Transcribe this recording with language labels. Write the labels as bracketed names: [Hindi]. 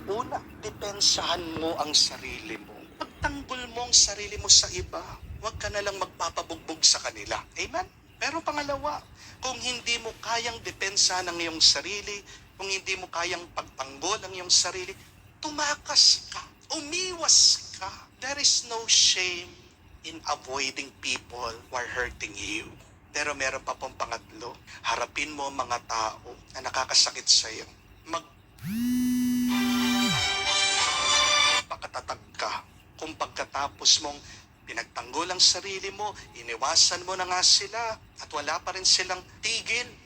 [Filipino] Una, depensahan mo ang sarili mo. Pagtanggol mo ang sarili mo sa iba. Huwag ka na lang magpapabugbog sa kanila. Amen? Pero pangalawa, kung hindi mo kayang depensahan ang iyong sarili, kung hindi mo kayang pagtanggol ang iyong sarili, tumakas ka, umiwas ka. [English] There is no shame in avoiding people who are hurting you. [Filipino] Pero meron pa pong pangatlo, harapin mo ang mga tao na nakakasakit sa iyo. Pakatatag ka. Kung pagkatapos mong pinagtanggol ang sarili mo, iniwasan mo na nga sila, at wala pa rin silang tigil,